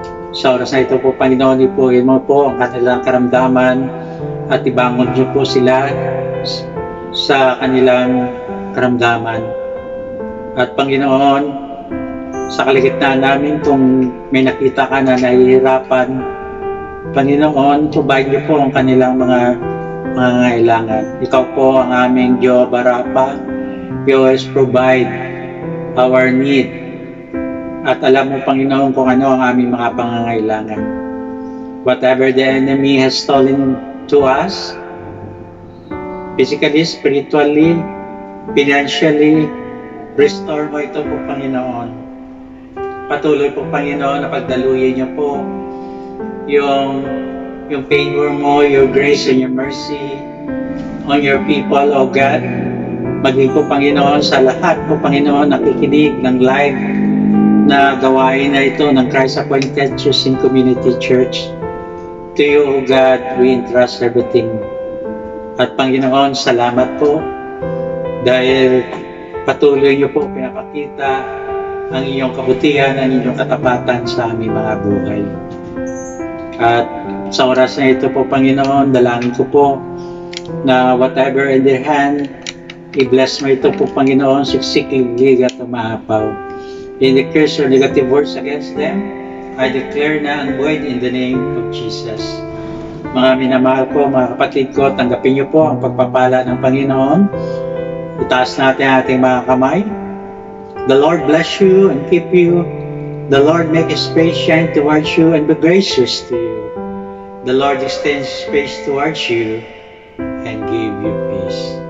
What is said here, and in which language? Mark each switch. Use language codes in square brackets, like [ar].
[tl] Sa oras na ito po, Panginoon, ipuhin mo po ang kanilang karamdaman at ibangon niyo po sila sa kanilang karamdaman. At Panginoon, sa kaligitnaan namin kung may nakita ka na nahihirapan, Panginoon, provide niyo po ang kanilang mga kailangan. Ikaw po ang aming Jehovah Rapha. [en] You always provide our need. [tl] At alam mo, Panginoon, kung ano ang aming mga pangangailangan. [en] Whatever the enemy has stolen to us, physically, spiritually, financially, restore [tl] mo ito po, [en] Panginoon. [tl] Patuloy po, Panginoon, na pagdaluyin niyo po yung favor mo, [en] your grace and your mercy on your people, O God. [tl] Maging po, Panginoon, sa lahat po, Panginoon, nakikinig ng live na gawain na ito ng Christ Appointed Choosing Community Church. [en] To you, O God, we entrust everything. [tl] At Panginoon, salamat po dahil patuloy niyo po pinapakita ang iyong kabutihan, ang iyong katapatan sa aming mga buhay. At sa oras na ito po, Panginoon, dalangin ko po na [en] whatever in their hand, [tl] i-bless mo ito po, Panginoon, siksik-liglig at umaapaw. [en] Any curse or negative words against them, I declare na and void in the name of Jesus. [tl] Mga minamahal ko, mga kapatid ko, tanggapin niyo po ang pagpapala ng Panginoon. Itaas natin ang ating mga kamay. [en] The Lord bless you and keep you. The Lord make His face shine towards you and be gracious to you. The Lord extends His face towards you and give you peace.